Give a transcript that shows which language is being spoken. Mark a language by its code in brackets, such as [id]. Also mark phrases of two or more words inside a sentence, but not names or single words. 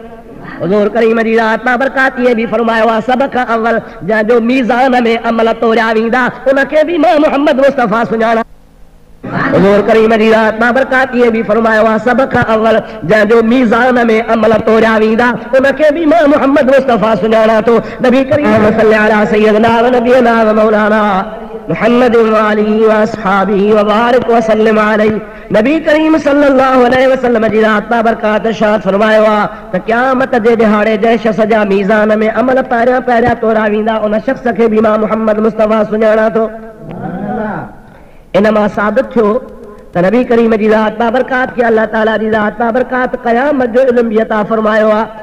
[sd] हुज़ूर करीम जी ज़ात बाबरकात ये भी फरमायो आहे सभ खां अव्वल जंहिंजो मीज़ान में अमल तोरिया वेंदा उनखे बि मां मुहम्मद मुस्तफ़ा सुञाणां। हुज़ूर करीम जी ज़ात बाबरकात ये भी फरमायो आहे सभ खां अव्वल जंहिंजो मीज़ान में अमल तोरिया वेंदा उनखे बि मां मुहम्मद मुस्तफ़ा सुञाणां थो। [ar] नबी करीम صلى الله عليه سيدنا ونبينا ومولانا محمد وآله وأصحابه وبارك وسلم عليه. [sd] नबी करीम [ar] صلى الله عليه وسلم [sd] जी ज़ात बाबरकात इरशाद फरमायो आहे त क़यामत जे ॾिहाड़े जंहिं शख़्स जा मीज़ान में अमल पहिरियां पहिरियां तोरिया वेंदा उन शख़्स खे बि मां मुहम्मद मुस्तफ़ा सुञाणां थो। इन मां साबित थियो त नबी करीम जी ज़ात बाबरकात खे अल्लाह ताला जी ज़ात बाबरकात क़यामत जो इल्म बि अता फरमायो आहे।